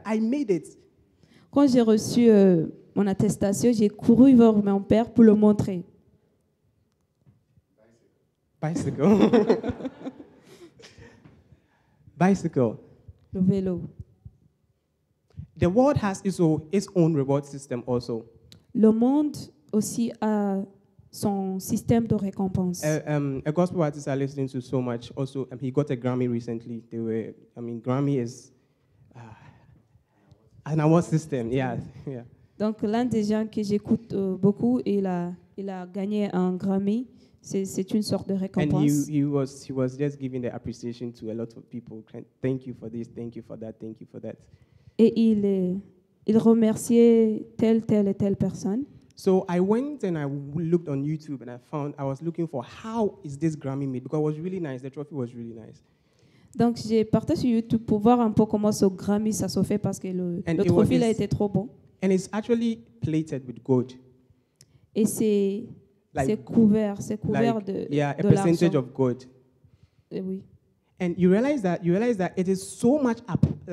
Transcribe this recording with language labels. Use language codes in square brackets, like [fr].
[en] I made it. [fr] Quand j'ai reçu mon attestation, j'ai couru vers mon père pour le montrer. [en] Bicycle. Bicycle. [fr] Le vélo. [en] The world has its own reward system also. [fr] Le monde aussi a son système de récompense. [en] A gospel artist I listen to so much also, he got a Grammy recently. Grammy is an award system, yeah. [fr] Donc l'un des gens que j'écoute beaucoup, il a gagné un Grammy. C'est une sorte de [en] And [fr] récompense. [en] he was just giving the appreciation to a lot of people. Thank you for this, thank you for that, thank you for that. [fr] Et il remerciait telle et telle personne. [en] So I went and I looked on YouTube and I was looking for how is this Grammy made, because it was really nice. The trophy was really nice. [fr] Donc j'ai parté sur YouTube pour voir un peu comment ce Grammy ça se fait parce que le trophée a été trop bon. [en] And it's actually plated with gold. [fr] Et c'est couvert [en] a [fr] de [en] percentage [fr] l'argent. [en] of gold. [fr] Oui. [en] And you realize that it is so much up.